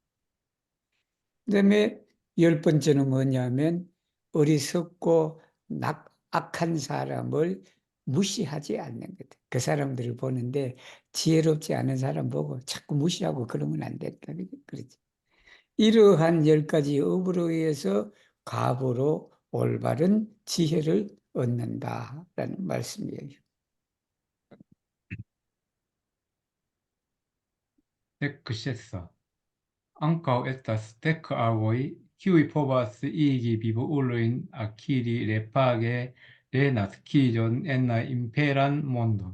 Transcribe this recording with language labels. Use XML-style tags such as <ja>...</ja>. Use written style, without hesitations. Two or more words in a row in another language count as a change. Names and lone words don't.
<ko>그다음에 열 번째는 뭐냐면 어리석고 악한 사람을 무시하지 않는 것. 그 사람들을 보는데 지혜롭지 않은 사람 보고 자꾸 무시하고 그러면 안 된다. 그러지. 이러한 열 가지 업으로 의해서 갑으로 올바른 지혜를 얻는다라는 말씀이에요.</ko> <eo>Decessa. Ankaŭ estas dek agoj, kiuj povas igi vivulojn akiri repage renaskiĝon en la imperan mondon.</eo>